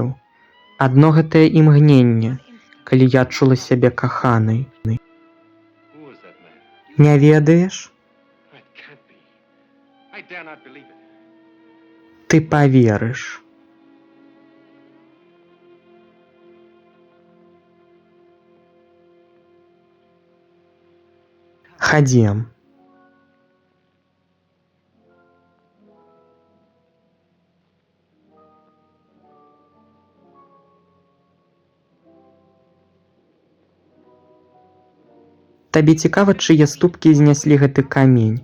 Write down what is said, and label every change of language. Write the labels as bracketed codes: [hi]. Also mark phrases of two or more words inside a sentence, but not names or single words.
[be] Адно гэтае імгненне, калі я адчула сябе каханай. [en] Who was that man? [be] Не ведаеш? [en] It can't be. I dare not believe it. [be] Ты паверыш. Хадзем. Табе цікава, чые ступкі зняслі гэты камень.